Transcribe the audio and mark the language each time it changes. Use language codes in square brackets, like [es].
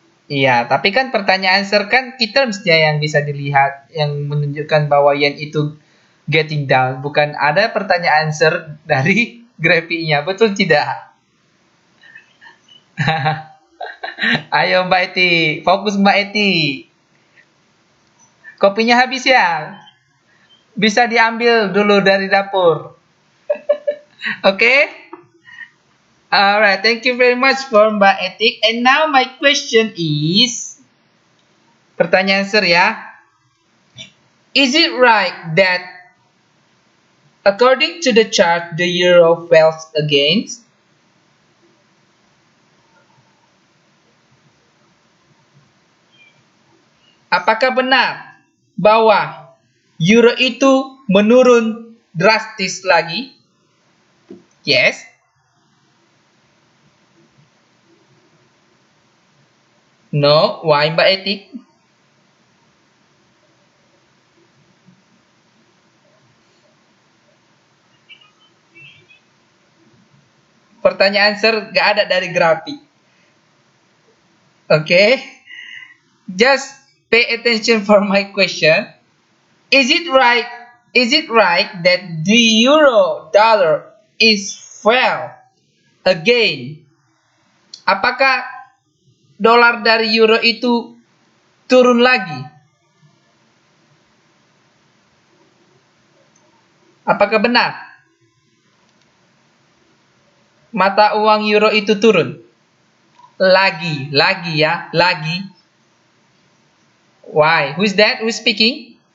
[id] Iya, tapi kan pertanyaan sir kan kita mestinya yang bisa dilihat yang menunjukkan bahwa yen itu getting down, bukan ada pertanyaan sir dari grafiknya, betul tidak? Ayo Mbak Eti, fokus Mbak Eti. Kopinya habis ya? Bisa diambil dulu dari dapur. [en] Oke? Okay? Alright, thank you very much for Mbak Etik. And now my question is, [id] pertanyaan sir ya. [en] Is it right that according to the chart the euro fell against? [id] Apakah benar bahwa euro itu menurun drastis lagi? [en] Yes. No. Why, Mbak Etik? [id] Pertanyaan sir gak ada dari grafik. [en] Okay. Just pay attention for my question. Is it right? Is it right that the euro dollar is fell again? [id] Apakah dolar dari euro itu turun lagi? Apakah benar? Mata uang euro itu turun? Lagi ya, lagi. [en] Why? Who's that? Who's speaking?